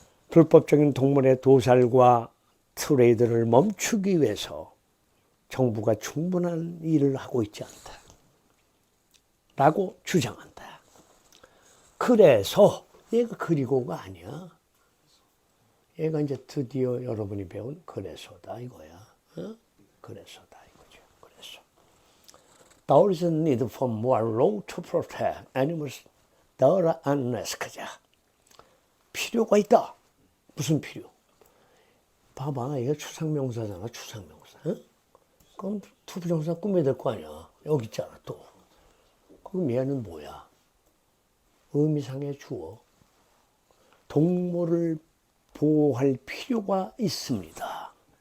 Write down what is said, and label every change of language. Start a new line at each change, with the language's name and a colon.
Korean: 불법적인 동물의 도살과 트레이드를 멈추기 위해서 정부가 충분한 일을 하고 있지 않다. 라고 주장한다. 그래서 얘가 그리고가 아니야. 얘가 이제 드디어 여러분이 배운 그래서다 이거야. 어? 그래서다 이거죠. 그래서
English: There is a need for more law to protect animals that are unmasked.
Korean: 필요가 있다. 무슨 필요? 봐봐, 이게 추상명사잖아, 추상명사. 어? 그럼 투부정사 꾸며야 될 거 아니야. 여기 있잖아, 또. 그럼 얘는 뭐야? 의미상의 주어. 동물을 보호할 필요가 있습니다.